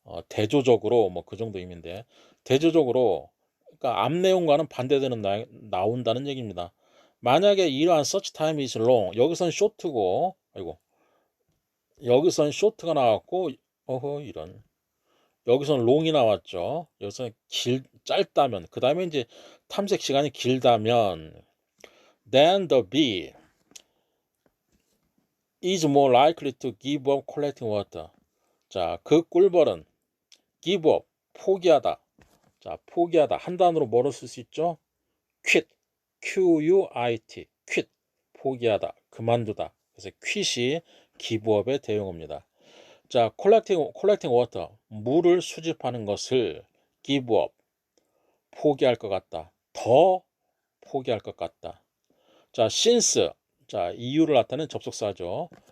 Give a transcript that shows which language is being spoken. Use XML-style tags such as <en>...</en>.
<ko>대조적으로 뭐 그 정도 의미인데, 대조적으로 그러니까 앞 내용과는 반대되는 나온다는 얘기입니다. 만약에 이러한</ko> <en>such time is long,</en> <ko>여기선 short고, 아이고, 여기선 short가 나왔고, 이런. 여기선 long이 나왔죠. 여기서 짧다면, 그 다음에 이제 탐색 시간이 길다면,</ko> <en>then the bee is more likely to give up collecting water.</en> <ko>자, 그 꿀벌은 give up, 포기하다. 자, 포기하다. 한 단어로 뭐로 쓸 수 있죠?</ko> <en>quit, quit, quit,</en> <ko>포기하다, 그만두다. 그래서 quit이 give up의 대용어입니다. 자,</ko> <en>collecting water,</en> <ko>물을 수집하는 것을 give up, 포기할 것 같다. 더 포기할 것 같다. 자, since, 자, 이유를 나타내는 접속사죠.</ko>